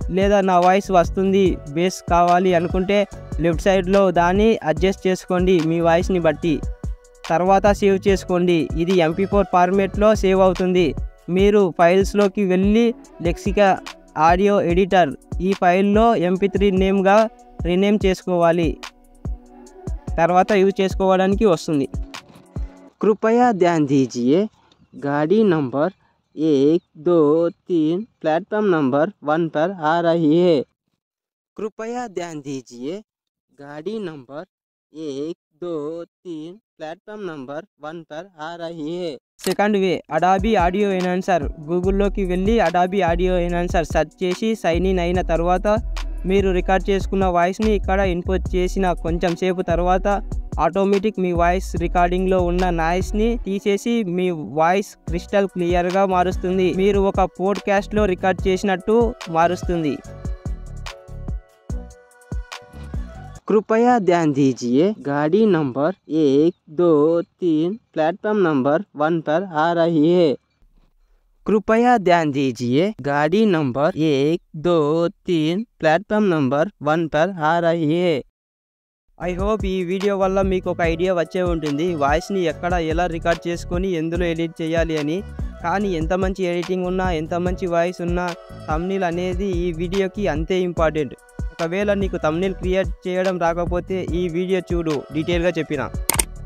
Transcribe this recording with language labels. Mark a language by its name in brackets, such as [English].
[Telugu] లేదా నా వాయిస్ వస్తుంది బేస్ కావాలి అనుకుంటే లెఫ్ట్ సైడ్లో దాన్ని అడ్జస్ట్ చేసుకోండి మీ వాయిస్ని బట్టి. తర్వాత సేవ్ చేసుకోండి. ఇది MP4 ఫార్మేట్లో సేవ్ అవుతుంది. మీరు ఫైల్స్లోకి వెళ్ళి లెక్సికా ఆడియో ఎడిటర్ ఈ ఫైల్లో MP3 నేమ్గా రీనేమ్ చేసుకోవాలి. తర్వాత యూజ్ చేసుకోవడానికి వస్తుంది. [Hindi] कृपया ध्यान दीजिए, गाड़ी नंबर 1, 2, 3 प्लेटफॉर्म नंबर 1 पर आ रही है। कृपया ध्यान दीजिए, गाड़ी नंबर 1, 2, 3 प्लेटफॉर्म नंबर 1 पर आ रही है। [Telugu] Second way, Adobe audio enhancer. గూగుల్లోకి వెళ్ళి అడాబీ ఆడియో ఎన్హాన్సర్ సెర్చ్ చేసి సైన్ ఇన్ అయిన తర్వాత మీరు రికార్డ్ చేసుకున్న వాయిస్ని ఇక్కడ ఇన్పుట్ చేసిన కొంచెం సేపు తర్వాత ఆటోమేటిక్ మీ వాయిస్ రికార్డింగ్లో ఉన్న నాయిస్ని తీసేసి మీ వాయిస్ క్రిస్టల్ క్లియర్గా మారుస్తుంది. మీరు ఒక పోడ్కాస్ట్లో రికార్డ్ చేసినట్టు మారుస్తుంది. [Hindi] कृपया ध्यान दीजिए, गाड़ी नंबर 1, 2, 3 प्लेटफॉर्म नंबर 1 पर आ रही है। कृपया ध्यान दीजिए, गाड़ी नंबर 1, 2, 3 प्लेटफॉर्म नंबर 1 पर आ रही है। [English] I hope [Telugu] ఈ వీడియో వల్ల మీకు ఒక ఐడియా వచ్చే ఉంటుంది వాయిస్ని ఎక్కడ ఎలా రికార్డ్ చేసుకొని ఎందులో ఎడిట్ చేయాలి అని. కానీ ఎంత మంచి ఎడిటింగ్ ఉన్నా, ఎంత మంచి వాయిస్ ఉన్నా, థంబ్నెయిల్ అనేది ఈ వీడియోకి అంతే ఇంపార్టెంట్. ఒకవేళ నీకు థంబ్నెయిల్ క్రియేట్ చేయడం రాకపోతే ఈ వీడియో చూడు, డీటెయిల్గా చెప్పిన.